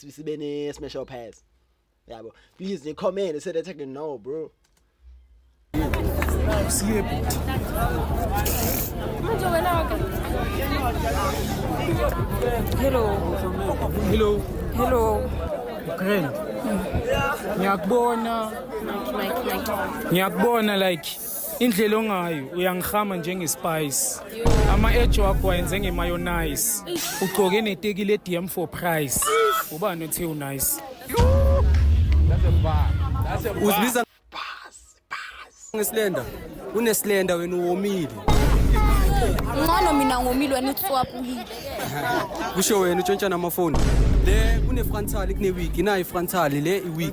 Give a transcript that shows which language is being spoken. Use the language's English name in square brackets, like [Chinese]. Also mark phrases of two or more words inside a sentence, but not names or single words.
[English] Smash or pass? Yeah, bro. Please, they comment and say that I can know, bro. Hello. Friend. [Zulu] Ngiyakubona like indlela ongayo uyangihama njenge-spice. Ama-edge wakho wayenze nge-mayonnaise. Ugcoke neteki le-DM [English] for price. [Zulu] Ubani othe unice. Uzibiza ngesilenda. Unesilenda wena uwomile. Ngcono mina ngomile wena utswaphukile. Kusho wena utshontsha namafoni. Le kune frontal kune wig, ina i-frontal le i-wig.